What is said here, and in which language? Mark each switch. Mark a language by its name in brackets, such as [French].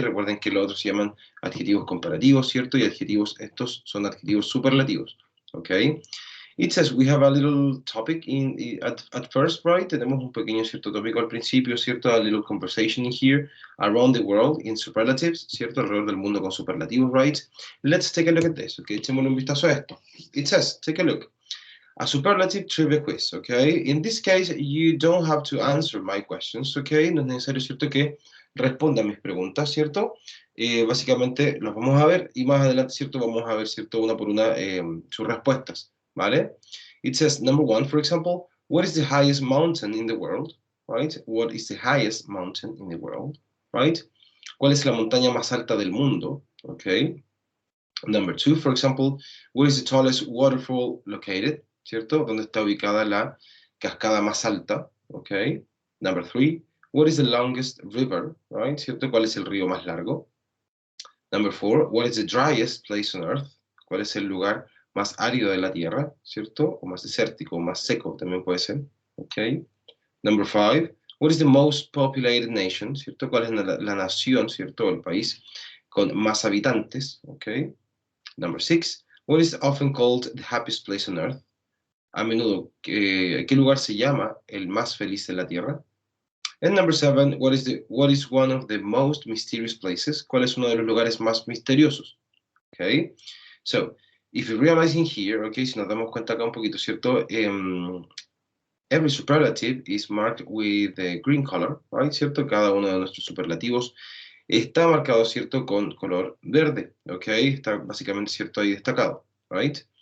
[Spanish] Recuerden que los otros se llaman adjetivos comparativos, ¿cierto? Y adjetivos, estos son adjetivos superlativos, okay? [English] It says we have a little topic at first, right? [Spanish] Tenemos un pequeño, ¿cierto? Tópico al principio, ¿cierto? [English] A little conversation in here around the world in superlatives, ¿cierto? [Spanish] Alrededor del mundo con superlativos, right? [English] Let's take a look at this, okay? [Spanish] Echémosle un vistazo a esto. [English] It says, take a look. A superlative trivia quiz, okay? In this case, you don't have to answer my questions, okay? [Spanish] No es necesario, ¿cierto? Que respondan mis preguntas, ¿cierto? Básicamente los vamos a ver y más adelante, ¿cierto? Vamos a ver, ¿cierto? Una por una sus respuestas, ¿vale? [English] It says, number one, for example, what is the highest mountain in the world, right? What is the highest mountain in the world, right? ¿Cuál es la montaña más alta del mundo, okay? Number two, for example, where is the tallest waterfall located, ¿cierto? [Spanish] ¿Dónde está ubicada la cascada más alta, okay? [English] Number three, what is the longest river, right? ¿Cierto? [Spanish] ¿Cuál es el río más largo? [English] Number four, what is the driest place on earth? [Spanish] ¿Cuál es el lugar más árido de la Tierra? ¿Cierto? O más desértico, o más seco también puede ser. [English] Okay. Number five, what is the most populated nation? [Spanish] ¿Cierto? ¿Cuál es la nación, ¿cierto? El país con más habitantes. [English] Okay. Number six, what is often called the happiest place on earth? [Spanish] A menudo, ¿qué lugar se llama el más feliz de la Tierra? [English] And number seven, what is one of the most mysterious places? [Spanish] ¿Cuál es uno de los lugares más misteriosos? [English] Okay, so if you realize in here, okay, [Spanish] si nos damos cuenta acá un poquito, [English] ¿cierto? Every superlative is marked with the green color, right? [Spanish] ¿Cierto? Cada uno de nuestros superlativos está marcado, ¿cierto? Con color verde, ok, está básicamente, ¿cierto? Ahí destacado, right?